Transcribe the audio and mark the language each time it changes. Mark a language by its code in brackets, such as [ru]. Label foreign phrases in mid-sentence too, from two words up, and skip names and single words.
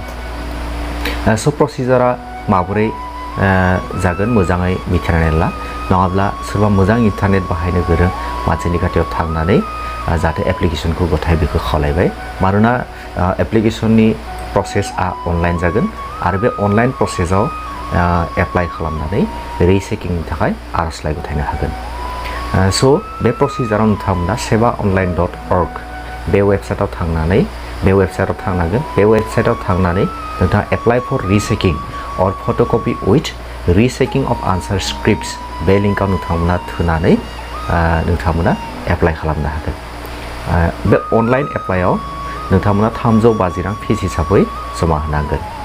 [brx] स' प्रसिजारा माबोरै जागोन मोजाङै मिथिनानै ला, नङाब्ला सोरबा मोजां इन्टारनेट बाहायनो गोरों मानसिनि खाथियाव थांनानै जाहाथे एप्लिकेसनखौ गथाय बेखौ खावलायबाय। मानोना एप्लिकेसननि प्रसेसआ अनलाइन जागोन आरो बे [en] online processआव [brx] एप्लाइ खालामनानै रिचेकिंनि थाखाय आर'जलाइ गथायनो हागोन। स' बे प्रसिजाराव नोंथांमोना seva.online.org बे वेबसाइटआव थांनांगोन। बे वेबसाइटआव थांनानै नोंथाङा [en] apply for rechecking or photocopy with rechecking of answer scripts [brx] बे लिंकआव नोंथांमोना थुनानै नोंथांमोना एप्लाइ खालामनो हागोन। बे अनलाइन एप्लाइआव नोंथांमोना 350 रां फिस हिसाबै जमा होनांगोन।